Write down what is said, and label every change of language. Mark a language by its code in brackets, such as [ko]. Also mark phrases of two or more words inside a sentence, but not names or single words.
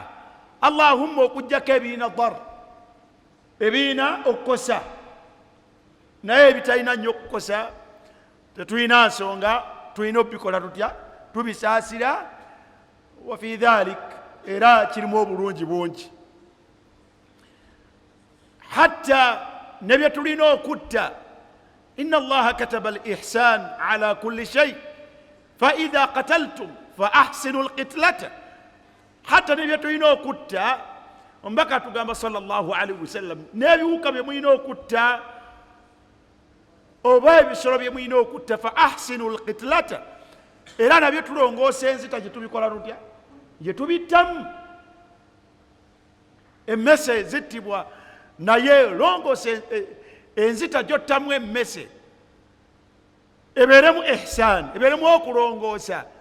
[lg] Allahumma okugjako ebiina dar, ebiina okukosa, naye ebitalina nnyo okukosa tetulina nsonga, tulina obikola tutya, tubisaasira. [ar] وفي ذلك, [lg] era kirimu obulungi bungi. Hatta nebye tulina okutta, [ar] إن الله كتب الإحسان على كل شيء فإذا قتلتم فأحسنوا القتلة. [lg] Hatta nebye tulina okutta, ombaka tugamba [ar] صلى الله عليه وسلم, [lg] n'ebiwuka bye mulina okutta oba ebisolo bye mulina okutta, [ar] فأحسنوا القتلة, [lg] era nabyo tulongoosa enzita gye tubikola tutya, gye tubittamu. Emmese zittibwa, naye longoosa enzita gyottamu emmese, ebeeremu ihsan, ebeeremu okulongoosa.